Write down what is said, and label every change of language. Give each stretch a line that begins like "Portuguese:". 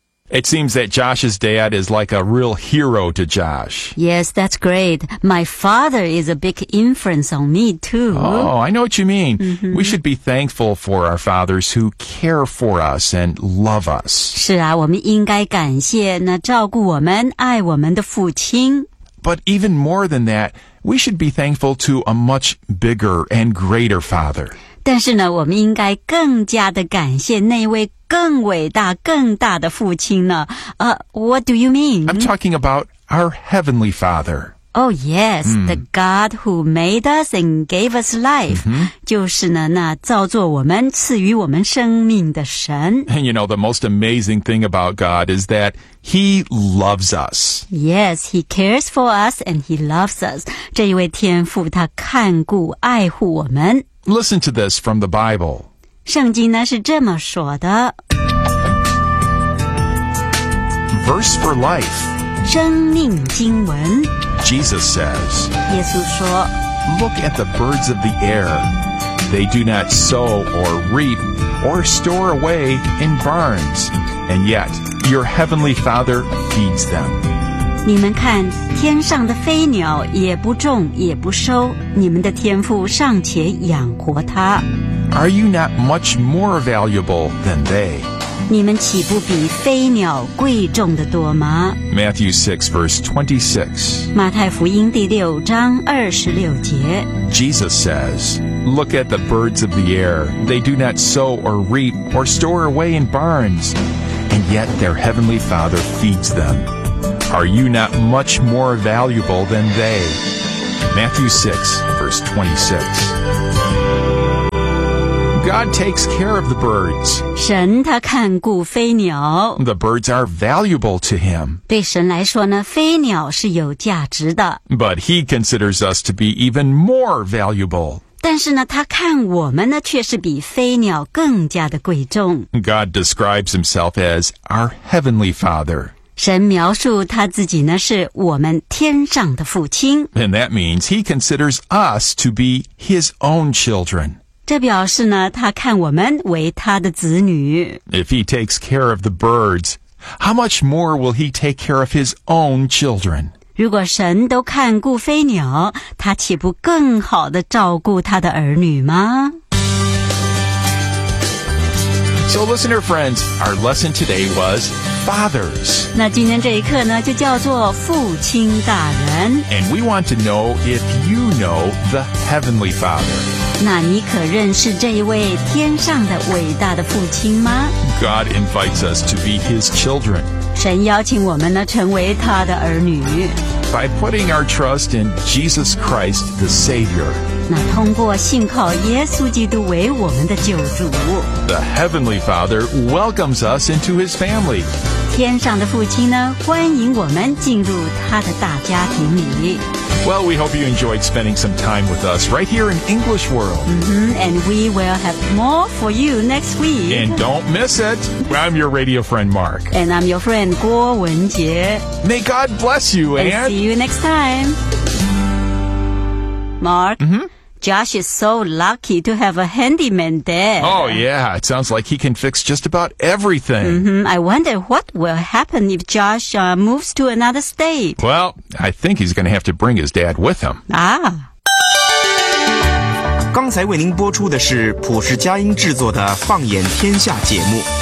English: It seems that Josh's dad is like a real hero to Josh. Yes, that's great. My father is a big influence on me, too. Oh, I know what you mean. Mm-hmm. We should be thankful for our fathers who care for us and love us.
Chinese: 是啊，我们应该感谢那照顾我们、爱我们的父亲。
English: But even more than that,We should be thankful to a much bigger and greater father.
Chinese: 但是呢，我们应该更加的感谢那位更伟大、更大的父亲呢。
English: What do you mean? I'm talking about our heavenly father. Oh, yes,、mm. the God who made us and gave us life.、 Mm-hmm.
Chinese: 就是呢，那造作我们、赐予我们生命的神。
English: And you know, the most amazing thing about God is that... He loves us. Yes, he cares for us and he loves us.
Chinese: 这一位天父他看顾爱护我们。
English: Listen to this from the Bible.
Chinese: 圣经呢是这么说的。
English: Verse for life.
Chinese: 生命经文。
English: Jesus says,
Chinese: 耶稣说
English: Look at the birds of the air. They do not sow or reap or store away in barns. And yet... Your heavenly Father feeds them.
Chinese: 你们看，天上的飞鸟也不种也不收，你们的天父尚且养活它。
English: Are you not much more valuable than they?
Chinese: 你们岂不比飞鸟贵重的多吗？
English: Matthew 6 verse 26.
Chinese: 马太福音第六章二十六节。
English: Jesus says, Look at the birds of the air. They do not sow or reap or store away in barns. And yet their heavenly Father feeds them. Are you not much more valuable than they? Matthew 6, verse 26. God takes care of the birds.
Chinese: 神他看顾飞鸟。
English: The birds are valuable to him.
Chinese: 对神来说呢，飞鸟是有价值的。
English: But he considers us to be even more valuable.
Chinese: 但是呢，他看我们呢，却是比飞鸟更加的贵重。
English: God describes himself as our heavenly father.
Chinese: 神描述他自己呢是我们天上的父亲。
English: And that means he considers us to be his own children.
Chinese: 这表示呢他看我们为他的子女。
English: If he takes care of the birds, how much more will he take care of his own children?
Chinese: 如果神都看顾飞鸟，他岂不更好地照顾他的儿女吗？
English: So listener friends, our lesson today was fathers.
Chinese: 那今天这一课呢就叫做父亲大人。
English: And we want to know if you know the Heavenly Father.
Chinese: 那你可认识这一位天上的伟大的父亲吗？
English: God invites us to be his children.
Chinese: 神邀请我们呢成为他的儿女。
English: By putting our trust in Jesus Christ the Savior.
Chinese: 那通过信靠耶稣基督为我们的救主。
English: The Heavenly Father welcomes us into his family.
Chinese: 天上的父亲呢，欢迎我们进入他的大家庭里。
English: Well, we hope you enjoyed spending some time with us right here in English World. Mm-hmm, and we will have more for you next week. And don't miss it. I'm your radio friend, Mark. And I'm your friend, 郭文杰. May God bless you, and see you next time. Mark, Josh is so lucky to have a handyman there. Oh, yeah. It sounds like he can fix just about everything. Mm-hmm. I wonder what will happen if Josh moves to another state. Well, I think he's going to have to bring his dad with him. Ah.
Chinese: 刚才为您播出的是普世佳音制作的放眼天下节目。